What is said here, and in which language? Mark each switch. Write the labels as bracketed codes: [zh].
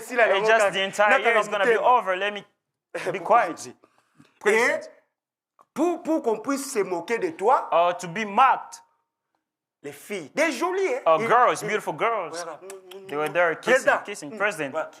[en] And just the entire year is going to be over. Let me be quiet. [fr] Et pour qu'on puisse se moquer de toi, [en] To be mocked. [fr] les filles, des jolies, hein? [en] Girls, beautiful girls. They were there kissing president.